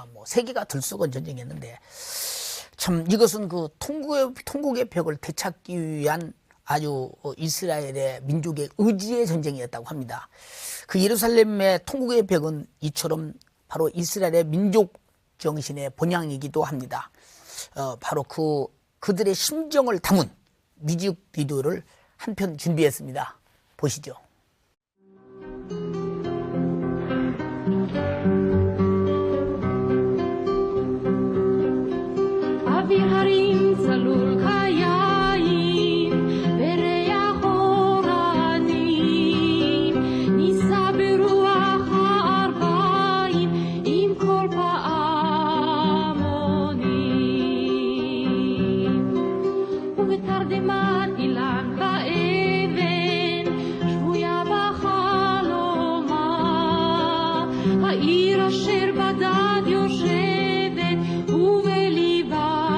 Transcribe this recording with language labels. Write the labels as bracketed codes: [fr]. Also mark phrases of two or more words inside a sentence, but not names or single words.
[ko] 뭐 세계가 들썩은 전쟁이었는데 참 이것은 그 통곡의 벽을 되찾기 위한 아주 이스라엘의 민족의 의지의 전쟁이었다고 합니다. 그 예루살렘의 통곡의 벽은 이처럼 바로 이스라엘의 민족 정신의 본향이기도 합니다. 바로 그들의 심정을 담은 뮤직비디오를 한 편 준비했습니다. 보시죠. [he] אוויר הרים צלול חיים וריח אורנים נישא ברוח הארבעים עם כל פעמונים ובתרדמת אילן ואבן שבויה בחלומה העיר אשר בדד יושבת ובליבה